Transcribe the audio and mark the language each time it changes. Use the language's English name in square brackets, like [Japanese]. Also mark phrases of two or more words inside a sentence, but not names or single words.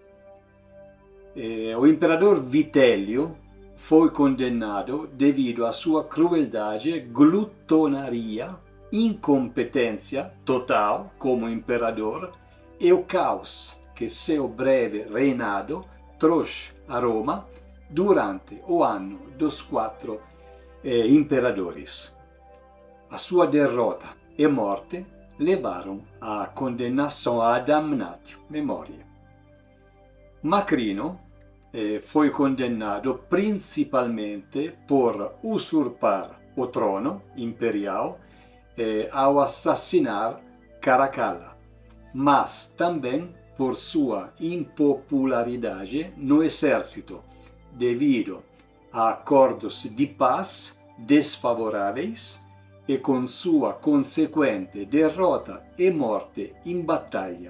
[Portuguese] O imperador Vitellio foi condenado devido à sua crueldade, glutonaria, incompetência total como imperador e o caos que seu breve reinado trouxe a Roma durante o ano dos 4 imperadores. A sua derrota e morte levaram à condenação a [Latin] damnatio memoriae. [Portuguese] Macrino foi condenado principalmente por usurpar o trono imperial ao assassinar Caracalla, mas também por sua impopularidade no exército, devido a acordos de paz desfavoráveis e com sua consequente derrota e morte em batalha.